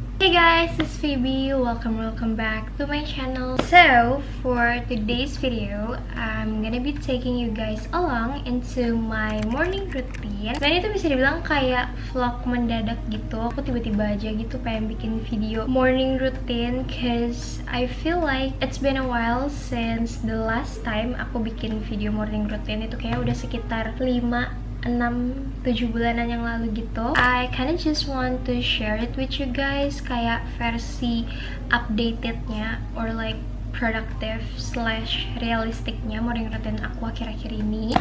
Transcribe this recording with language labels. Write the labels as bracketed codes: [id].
[en] guys, it's Phoebe. Welcome back to my channel. So for today's video, I'm gonna be taking you guys along into my morning routine. [id] Dan itu bisa dibilang kayak vlog mendadak gitu. Aku tiba-tiba aja gitu pengen bikin video [en] morning routine, cause I feel like it's been a while since the last time [id] aku bikin video [en] morning routine. [id] Itu kayak udah sekitar 6-7 bulanan yang lalu gitu. [en] I kinda just want to share it with you guys, [id] kayak versi updatednya [en] or like productive / realistiknya morning routine [id] aku akhir-akhir ini.